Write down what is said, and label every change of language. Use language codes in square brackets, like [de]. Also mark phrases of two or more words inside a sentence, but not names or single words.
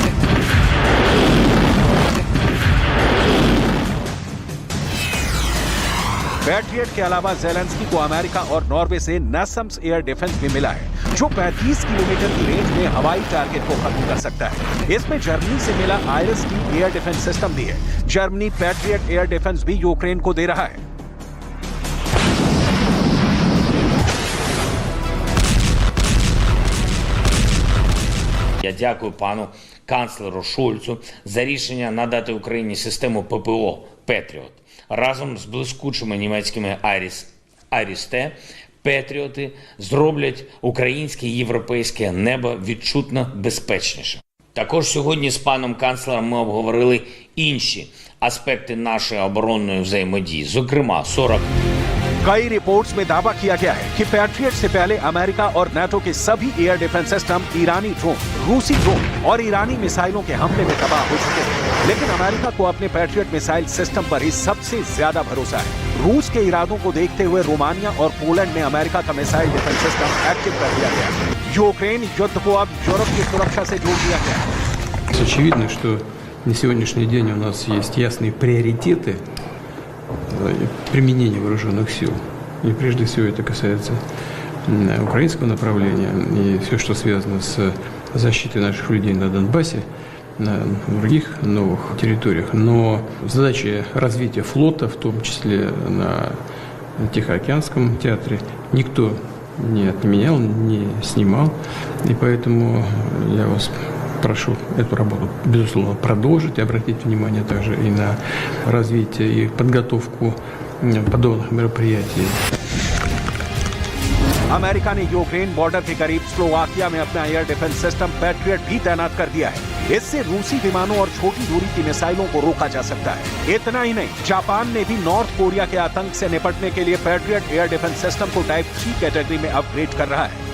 [hi] पैट्रियट के अलावा ज़ेलेंस्की को अमेरिका और नॉर्वे से नैसम्स [en] air defense [hi] भी मिला है, जो 35 किलोमीटर की रेंज में हवाई टारगेट को खत्म कर सकता है। इसमें जर्मनी से मिला IRIS-T [en] air defense system [hi] भी है। जर्मनी पैट्रियट [en] air defense [hi] भी यूक्रेन को दे रहा है। [uk] Я дякую пану канцлеру Шольцу за рішення надати Україні систему ППО «Петріот». Разом з блискучими німецькими IRIS-T «Петріоти» зроблять українське і європейське небо відчутно безпечніше. Також сьогодні з паном канцлером ми обговорили інші аспекти нашої оборонної взаємодії, зокрема 40 [hi] कई रिपोर्ट्स में दावा किया गया है कि पैट्रियट से पहले अमेरिका और नाटो के सभी [en] air defense system [hi] ईरानी ड्रोन, रूसी ड्रोन और ईरानी मिसाइलों के हमले में तबाह हो चुके हैं। लेकिन अमेरिका को अपने पैट्रियट [en] missile system [hi] पर ही सबसे ज्यादा भरोसा है। रूस के इरादों को देखते हुए रोमानिया और पोलैंड में अमेरिका का [en] missile defense system [hi] एक्टिव कर दिया गया है। यूक्रेन युद्ध को अब यूरोप की सुरक्षा से जोड़ दिया गया है। [ru] Очевидно, что на сегодняшний день у нас есть ясные приоритеты применения вооруженных сил. И прежде всего это касается украинского направления и все, что связано с защитой наших людей на Донбассе, на других новых территориях. Но задачи развития флота, в том числе на Тихоокеанском театре, никто не отменял, не снимал. И поэтому я вас прошу эту работу, безусловно, продолжить, и обратить внимание также и на развитие и подготовку подобных мероприятий. [hi] अमेरिका ने यूक्रेन बॉर्डर के करीब स्लोवाकिया में अपना [en] air defense system [hi] पैट्रियट भी तैनात कर दिया है। इससे रूसी विमानों और छोटी दूरी की मिसाइलों को रोका जा सकता है। इतना ही नहीं, जापान ने भी नॉर्थ कोरिया के आतंक से निपटने के लिए पैट्रियट [en] air defense system [hi] को टाइप 3 कैटेगरी में अपग्रेड कर रहा है।